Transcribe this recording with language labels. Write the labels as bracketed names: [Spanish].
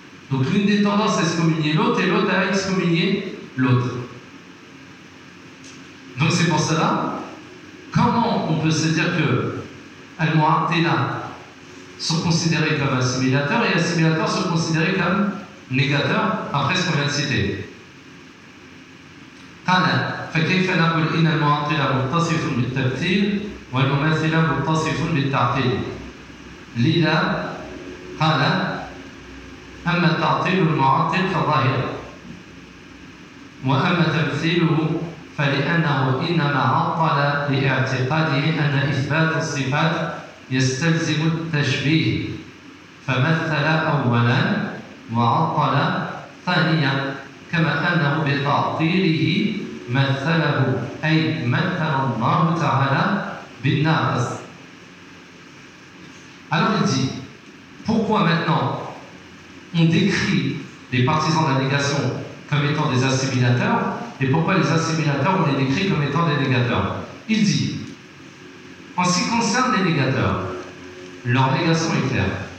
[French] Donc l'une des tendances à excommunier l'autre, et l'autre à excommunier l'autre. Donc c'est pour cela, comment on peut se dire que Al-Mu'attila sont considérés comme assimilateurs et assimilateurs sont considérés comme négateurs, après ce qu'on vient de citer. [Arabic] Qala, فَكَيْفَ نَقُلْ إِنَ الْمُعَطِلَ مُتَّصِفٌ بِالتَّبْتِيلِ وَالْمُمَثِلَ مُتَّصِفٌ بِالتَّعْتِيلِ لِلَا قَالَ أَمَّا التَّعْتِيلُ الْمُعَطِلِ فَظَاهِرٌ وَأَمَّا تَمْثِيلُهُ فَلِأَنَّهُ إِنَّمَا عَطَّلَ لِاعْتِقَادِهِ أَنَّ إِثْبَاتَ الصِّفَاتِ يستلزم التشبيه فمثل أولا وعطل ثانيا كما أنه بتعطيله مثله أي مثل الله تعالى بالناقص. [French] Alors il dit, pourquoi maintenant on décrit les partisans de la négation comme étant des assimilateurs et pourquoi les assimilateurs on les décrit comme étant des négateurs? Il dit, en ce qui concerne les négateurs, leur négation est claire.